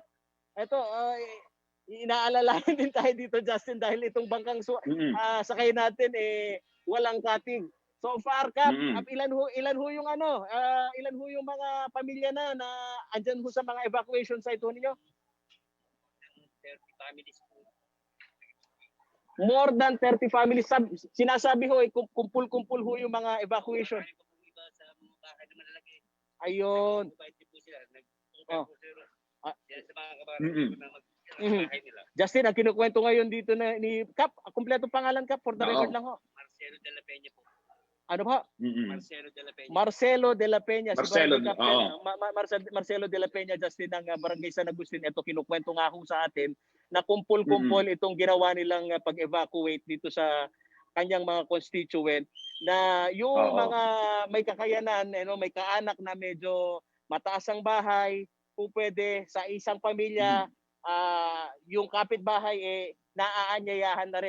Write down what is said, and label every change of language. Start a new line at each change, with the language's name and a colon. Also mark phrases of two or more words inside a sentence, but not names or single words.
Filipino: Ito inaalalayan din tayo dito, Justin, dahil itong bangkang sakay natin walang katig.
English: So far,
Filipino: Kap, ilan ho yung ilan ho yung mga pamilya na andyan ho sa mga
English: evacuation site
Filipino: ho ninyo?
English: 30 families po. More than 30 families.
Filipino: Sinasabi ho, kumpul-kumpul ho yung mga evacuation. Ayun. Justin, ang kinukwento ngayon dito na ni Kap, kumpleto pangalan, Kap,
English: for the record
Filipino: lang ho. Marcelo de la Peña po. Ano po? Marcelo de la Peña. Marcelo de la Peña. Marcelo, Marcelo de la Peña, Justin, ng Barangay San Agustin. Ito kinukwento nga ho sa atin na kumpol-kumpol itong ginawa nilang pag-evacuate dito sa kanyang mga constituent, na yung Oo. mga may kakayanan, may kaanak na medyo mataas ang bahay, kung pwede sa isang pamilya, yung kapitbahay naaanyayahan na rin.